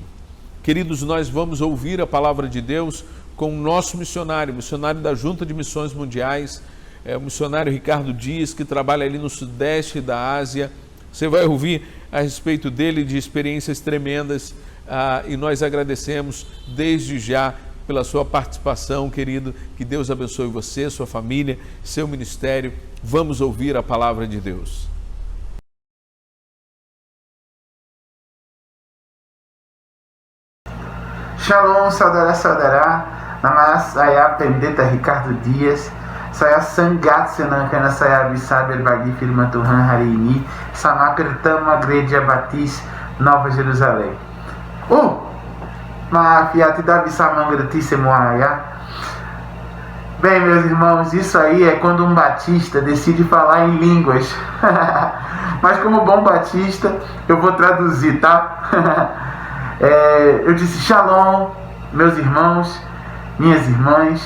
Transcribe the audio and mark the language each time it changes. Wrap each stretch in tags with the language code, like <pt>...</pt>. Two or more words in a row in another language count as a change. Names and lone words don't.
<pt>Queridos, nós vamos ouvir a palavra de Deus com o nosso missionário da Junta de Missões Mundiais, o missionário Ricardo Dias, que trabalha ali no sudeste da Ásia. Você vai ouvir a respeito dele, de experiências tremendas, e nós agradecemos desde já pela sua participação, querido. Que Deus abençoe você, sua família, seu ministério. Vamos ouvir a palavra de Deus.</pt> <id>Shalom, saudara, nama saya Pendeta Ricardo Dias. Saya sangat senang karena saya bisa berbagi firman Tuhan hari ini sama pertama Gereja Batis Nova Jerusalém. Maaf ya, tidak bisa mengerti semua ya.</id> <pt>Bem, meus irmãos, isso aí é quando um batista decide falar em línguas. Mas como bom batista, eu vou traduzir, tá? Eu disse shalom, meus irmãos, minhas irmãs.</pt>